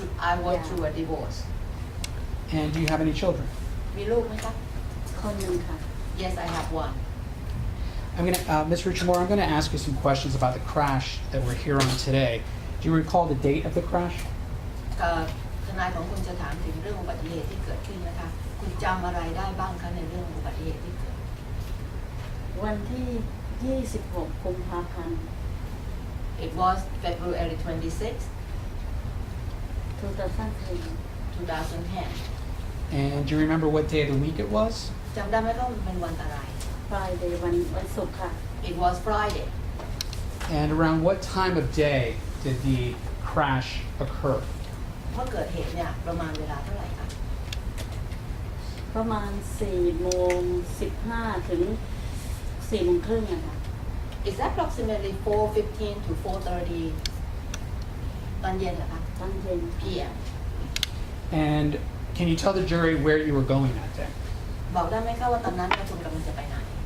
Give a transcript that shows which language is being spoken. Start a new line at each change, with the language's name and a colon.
English: I went through a divorce And do you have any children?
Thai: มีลูกไหมคะ คนหนึ่งค่ะ
English: Yes I have one Ms. Ruchimora, I'm going to ask you some questions about the crash that we're here on today. Do you recall the date of the crash?
Thai: ทนายของคุณจะถามถึงเรื่องอุบัติเหตุที่เกิดขึ้นนะคะคุณจำอะไรได้บ้างคะในเรื่องอุบัติเหตุที่เกิด วันที่ 26 กุมภาพันธ์
English: It was February 26
Thai: 2010
English: 2010 And do you remember what day of the week it was?
Thai: จำได้ไหมคะว่ามันเป็นวันอะไร
English: Friday
Thai: วันศุกร์ค่ะ
English: It was Friday And around what time of day did the crash occur?
Thai: เพราะเกิดเหตุเนี่ยประมาณเวลาเท่าไหร่คะ ประมาณ4:15 ถึง4:30นะคะ
English: It's approximately 4:15 to 4:30
Thai: ตอนเย็นเหรอคะ ตอนเย็น
English: PM And can you tell the jury where you were going that day?
Thai: บอกได้ไหมคะว่าตอนนั้นเนี่ยคุณกำลังจะไปไหน